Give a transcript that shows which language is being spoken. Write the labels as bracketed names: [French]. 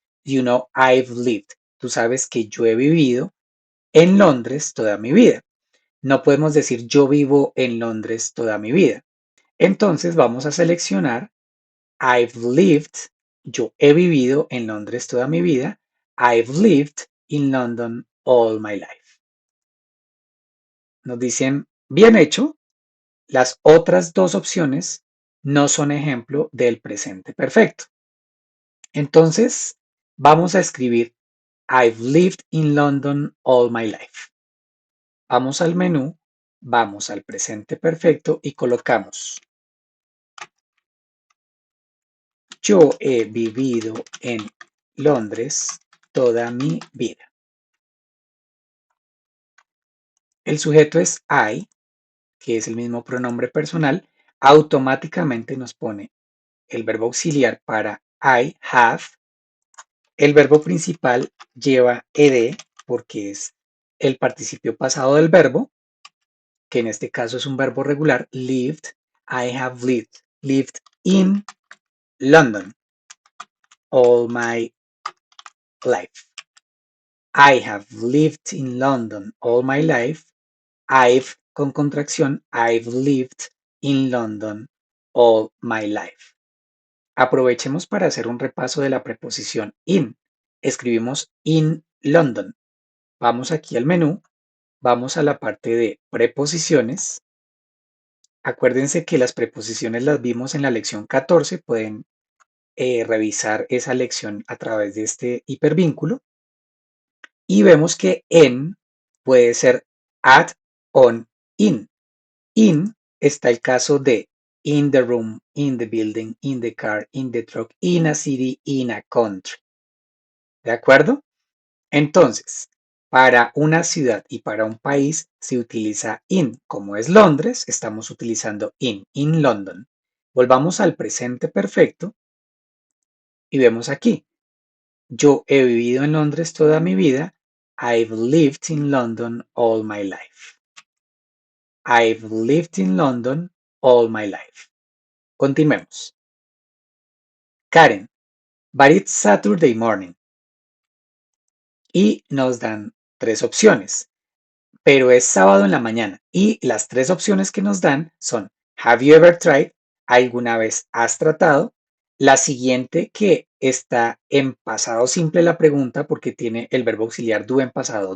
[English] You know, I've lived. [Spanish] Tú sabes que yo he vivido en Londres toda mi vida. No podemos decir yo vivo en Londres toda mi vida. Entonces vamos a seleccionar [English] I've lived. [Spanish] Yo he vivido en Londres toda mi vida. [English] I've lived in London all my life. [Spanish] Nos dicen, bien hecho. Las otras dos opciones no son ejemplo del presente perfecto. Entonces, vamos a escribir [English] I've lived in London all my life. [Spanish] Vamos al menú, vamos al presente perfecto y colocamos yo he vivido en Londres toda mi vida. El sujeto es I, que es el mismo pronombre personal, automáticamente nos pone el verbo auxiliar para I have. El verbo principal lleva ed porque es el participio pasado del verbo, que en este caso es un verbo regular, lived. [English] I have lived in London all my life. I have lived in London all my life. I've [Spanish] con contracción, [English] I've lived in London all my life. [Spanish] Aprovechemos para hacer un repaso de la preposición in. Escribimos [English] in London. [Spanish] Vamos aquí al menú, vamos a la parte de preposiciones. Acuérdense que las preposiciones las vimos en la lección 14, pueden revisar esa lección a través de este hipervínculo y vemos que en puede ser [English] at, on, in. In [Spanish] está el caso de [English] in the room, in the building, in the car, in the truck, in a city, in a country. [Spanish] ¿De acuerdo? Entonces, para una ciudad y para un país se utiliza in. Como es Londres, estamos utilizando [English] in London. [Spanish] Volvamos al presente perfecto y vemos aquí. Yo he vivido en Londres toda mi vida. [English] I've lived in London all my life. I've lived in London all my life. [Spanish] Continuemos. [English] Karen, but it's Saturday morning. [Spanish] Y nos dan tres opciones, pero es sábado en la mañana. Y las tres opciones que nos dan son [English] Have you ever tried? [Spanish] ¿Alguna vez has tratado? La siguiente que está en pasado simple la pregunta porque tiene el verbo auxiliar do en pasado.